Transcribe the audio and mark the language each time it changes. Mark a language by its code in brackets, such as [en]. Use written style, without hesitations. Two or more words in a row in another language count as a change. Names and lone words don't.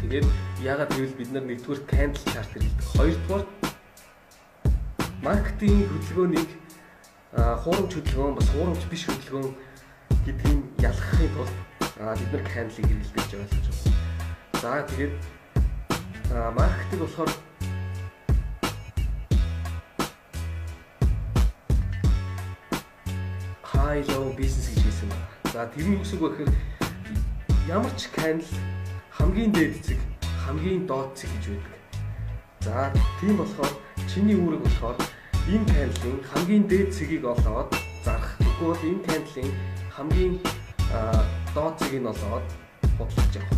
[mn] Тэгээд яагаад гэвэл бид нар нэгдүгээр [en] candle chart [mn] хэрэглэдэг. Хоёрдугаар маркетинг хөдөлгөөнийг хуурамч хөдөлгөөн бас хуурамч биш хөдөлгөөн гэдгийг ялгахын тулд бид нар candle-ыг хэрэглэдэг гэж ойлгож байна. За тэгээд маркетинг болохоор [en] high low business [mn] гэж хэлсэн байна. За тэрний үсэг гэхээр ямар ч candle хамгийн дээд цэг, хамгийн доод цэг гэж байдаг. За тийм болохоор чиний үүрэг болохоор энэ candle-ийн хамгийн дээд цэгийг олоод зарах. Тэгвэл энэ candle-ийн хамгийн доод цэгийг олоод худалдаж явах.